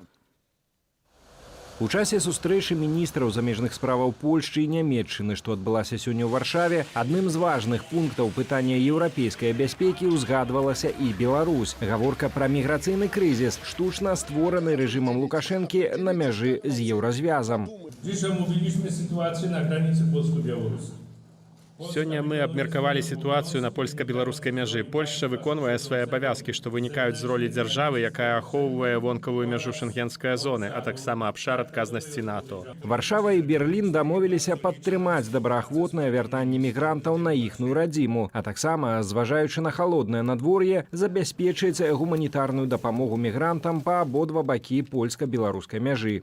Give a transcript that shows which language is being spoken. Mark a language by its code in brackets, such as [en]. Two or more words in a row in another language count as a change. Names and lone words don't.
[be] У часе сустрэчы міністраў замежных справаў Польшчы і Нямецчыны, што адбылася сёння ў Варшаве, адным з важных пунктаў пытання еўрапейскай бяспекі ўзгадвалася і Беларусь. Гаворка пра міграцыйны крызіс, штучна створаны рэжымам Лукашэнкі на мяжы з еўразвязам. [pl] Dziś omówiliśmy sytuację na granicy polsko-białoruskiej. [be] Сёння мы абмеркавалі сітуацыю на польска-беларускай мяжы. Польшча выконвае свае абавязкі, што вынікаюць з ролі дзяржавы, якая ахоўвае вонкавую мяжу шэнгенскай зоны, а таксама абшар адказнасці НАТО. Варшава і Берлін дамовіліся падтрымаць добраахвотнае вяртанне мігрантаў на іхную радзіму, а таксама, зважаючы на халоднае надвор'е, забяспечыць гуманітарную дапамогу мігрантам па абодва бакі польска-беларускай мяжы.